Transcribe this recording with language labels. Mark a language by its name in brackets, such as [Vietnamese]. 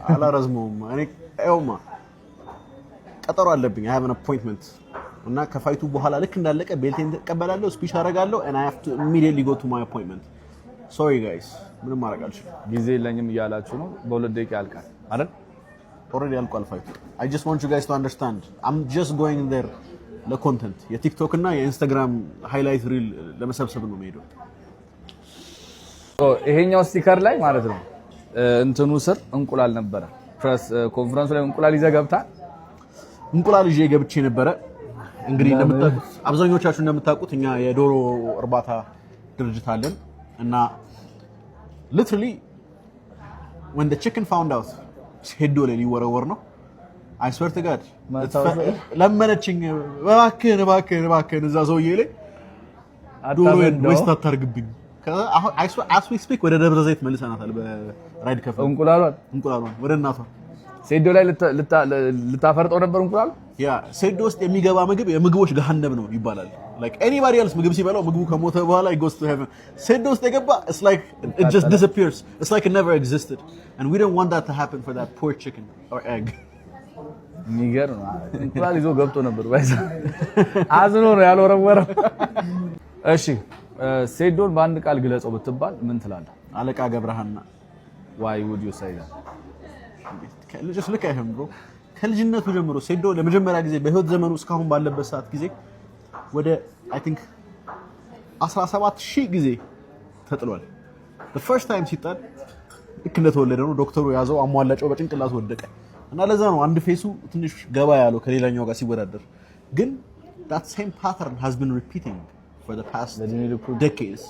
[Amharic] አላረዝመውም። እኔ አይውማ ቀጠሮ አለብኝ [English] I have an appointment [Amharic] እና ከፋይቱ በኋላ ልክ እንዳለቀ ቤልቴን ተቀበላለሁ ስፒች አደርጋለሁ [English] and I have to immediately go to my appointment. sorry guys [Amharic] ምንም ማድረግ አልችልም። ጊዜ የለኝም እያላችሁ ነው። በ2 ደቂቃ ያልቃል አይደል? [English] already [Amharic] ያልቋል ፋይቱ። [English] I just want you guys to understand I'm just going there [Amharic] ለኮንተንት የቲክቶክ እና የኢንስታግራም ሃይላይት ሪል ለመሰብሰብ ነው የምሄደው። ይሄኛው ስቲከር ላይ ማለት ነው እንትኑ ስር እንቁላል ነበረ። ፕሬስ ኮንፈረንስ ላይ እንቁላል ይዘህ ገብተሃል? እንቁላል ይዤ ገብቼ ነበረ። እንግዲህ እንደምታውቁት አብዛኞቻችሁ እንደምታውቁት እኛ የዶሮ እርባታ ድርጅት አለን እና [English] literally when the chicken found out [Amharic] ሄዶ ላይ ሊወረወር ነው [English] I swear to God [Amharic] ለመነችኝ እባክህን እዛ ሰውዬ ላይ ዶሮን ዌስት አታርግብኝ። አሁን [English] as we speak [Amharic] ወደ ደብረ ዘይት መልሰናታል በራይድ ከፈ እንቁላሏን ወደ እናቷ ሴዶ ላይ ልታፈርጠው ነበር እንቁላል። ያ ሴዶ ውስጥ የሚገባ ምግብ የምግቦች ገሃነም ነው ይባላል። [English] like anybody else [Amharic] ምግብ ሲበላው ምግቡ ከሞተ በኋላ [English] it goes to heaven. [Amharic] ሴዶ ውስጥ የገባ [English] it's like it just disappears. It's like it never existed and we don't want that to happen for that poor chicken or egg. [Amharic] የሚገርም እንቁላል ይዞ ገብቶ ነበር ባይዛ አዝኖ ነው ያልወረወረው። እሺ ሴዶን በአንድ ቃል ግለጸው ብትባል ምን ትላለህ? አለቃ ገብረሃና። [English] why would you say that? just look at him bro [Amharic] ከልጅነቱ ጀምሮ ሴዶ ለመጀመሪያ ጊዜ በህይወት ዘመኑ እስካሁን ባለበት ሰዓት ጊዜ ወደ [English] I think [Amharic] 17000 ጊዜ ተጥሏል። [English] the first time [Amharic] ሲጣል ልክ እንደተወለደ ነው ዶክተሩ ያዘው አሟላጨው በጭንቅላቱ ወደቀ እና ለዛ ነው አንድ ፌሱ ትንሽ ገባ ያለው ከሌላኛው ጋር ሲወዳደር። ግን [English] that same pattern has been repeating for the past decades.